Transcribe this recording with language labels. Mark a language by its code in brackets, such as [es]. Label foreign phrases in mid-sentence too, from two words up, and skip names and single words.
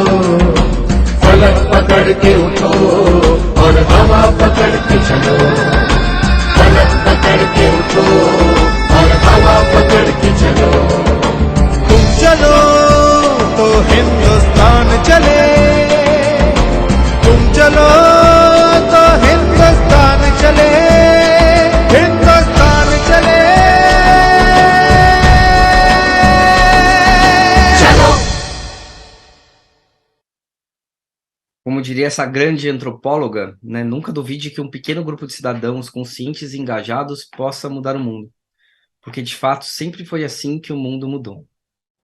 [hi] फलक पकड़ के उठो और हवा पकड़ के चलो, फलक पकड़ के उठो और हवा पकड़ के चलो। तुम चलो तो हिंदुस्तान चले, तुम चलो तो हिंदुस्तान चले, हिंदुस्तान चले। [pt] Como diria essa grande antropóloga, né, nunca duvide que um pequeno grupo de cidadãos conscientes e engajados possa mudar o mundo, porque de fato sempre foi assim que o mundo mudou.